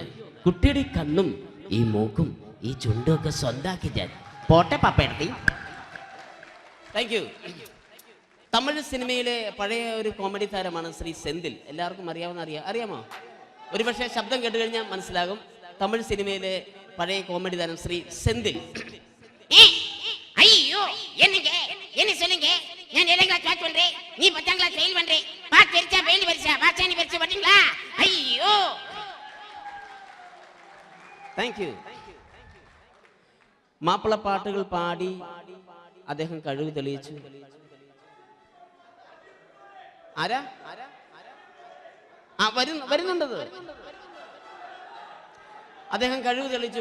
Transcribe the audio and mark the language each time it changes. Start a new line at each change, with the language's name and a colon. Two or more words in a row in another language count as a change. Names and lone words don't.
Malayalam: കുട്ടിയുടെ ഈ കണ്ണും ഈ മൂക്കും ഈ ചുണ്ടും ഒക്കെ സ്വന്താക്കി ഞാൻ. പോട്ടെ പപ്പേടത്തി.
English: thank you.
Malayalam: തമിഴ് സിനിമയിലെ പഴയ ഒരു കോമഡി താരമാണ് ശ്രീ സെന്തിൽ. എല്ലാവർക്കും അറിയാമോ? ഒരുപക്ഷെ ശബ്ദം കേട്ട് കഴിഞ്ഞാൽ മനസ്സിലാകും. തമിഴ് സിനിമയിലെ പഴയ കോമഡി താരം ശ്രീ സെന്തിൽ.
Tamil: ஐயோ என்னங்க என்ன சொல்லுங்க நான்
English: 7th class pass
Tamil: பண்றேன் நீ
English: 10th class fail
Tamil: பண்றே பாஸ் தெரிச்சா ஃபெயில் பரிசா பாஸ் நீ பரிசா பாத்தீங்களா ஐயோ
English: thank you.
Malayalam: മാപ്പിള പാട്ടുകൾ പാടി അദ്ദേഹം കഴിവ് തെളിയിച്ചു. ആരാ വരുന്നുണ്ടത്. അദ്ദേഹം കഴിവ് തെളിയിച്ചു.